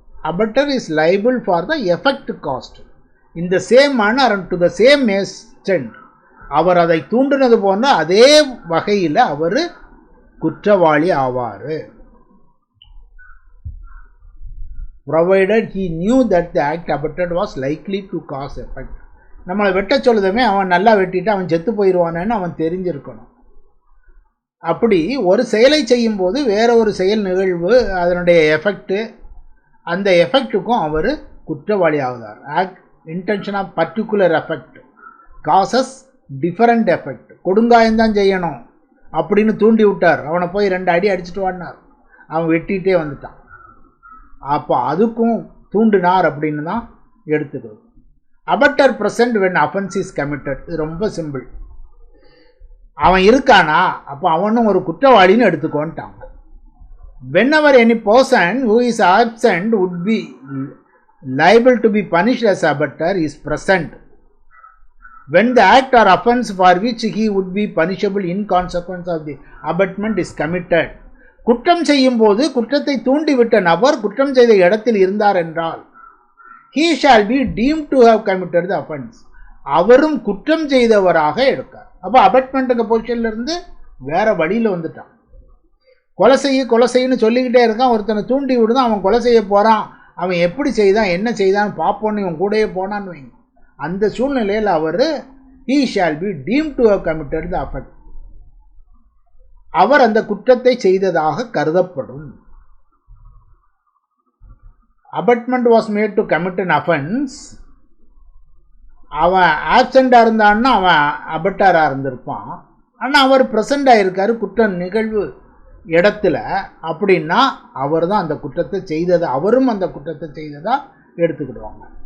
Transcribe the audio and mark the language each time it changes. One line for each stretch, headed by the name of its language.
English: Abettor is liable for the effect caused in the same manner and to the same extent.
Tamil: அவர் அதை தூண்டினது போன்ற அதே வகையில் அவர் குற்றவாளி ஆவார்.
English: provided he knew that the act abetted was likely to cause effect.
Tamil: நம்மளை வெட்ட சொல்லுதமே அவன் நல்லா வெட்டிட்டு அவன் செத்து போயிடுவானேன்னு அவன் தெரிஞ்சிருக்கணும். அப்படி ஒரு செயலை செய்யும் போது வேற ஒரு செயல் நிகழ்வு அதனுடைய எஃபெக்ட், அந்த எஃபெக்ட்டுக்கும் அவர் குற்றவாளி ஆகுதார்.
English: Act intention of particular effect causes different effect.
Tamil: கொடுங்காயம்தான் செய்யணும் அப்படின்னு தூண்டி விட்டார். அவனை போய் 2 அடி அடிச்சுட்டு வாடினார், அவன் வெட்டிகிட்டே வந்துட்டான். அப்போ அதுக்கும் தூண்டினார் அப்படின்னு தான் எடுத்துக்கிறது.
English: Abettor present when offence is committed.
Tamil: இது ரொம்ப சிம்பிள். அவன் இருக்கானா அப்போ அவனும் ஒரு குற்றவாளின்னு எடுத்துக்கோன்ட்டாங்க.
English: whenever any person who is absent would be liable to be punished as abettor is present when the act or offense for which he would be punishable in consequence of the abatement is committed.
Tamil: குற்றம் செய்யும் போது குற்றத்தை தூண்டிவிட்ட நபர் குற்றம் செய்த இடத்தில் இருந்தார் என்றால்
English: he shall be deemed to have committed the offense.
Tamil: அவரும் குற்றம் செய்தவராக எடுக்கார். அப்போ அபட்மெண்ட்டுக்கு பொசிஷன்ல இருந்து வேற வழியில் வந்துட்டான். கொலை செய்யன்னு சொல்லிக்கிட்டே இருக்கான், ஒருத்தனை தூண்டி விடுதான், அவன் கொலை செய்ய போகிறான், அவன் எப்படி செய்தான் என்ன செய்தான்னு பார்ப்போன்னு இவன் கூடயே போனான்னு வைங்க. அந்த சூழ்நிலையில் அவர்
English: he shall be deemed to have committed the offense.
Tamil: அவர் அந்த குற்றத்தை செய்ததாக கருதப்படும்.
English: abetment was made to commit an offense.
Tamil: அவன் ஆப்சண்டாக இருந்தான்னா அவன் அபட்டாராக இருந்திருப்பான். ஆனால் அவர் ப்ரெசண்டாக இருக்கார் குற்ற நிகழ்வு இடத்துல. அப்படின்னா அவர் தான் அந்த குற்றத்தை செய்தது, அவரும் அந்த குற்றத்தை செய்ததா எடுத்துக்கிடுவாங்க.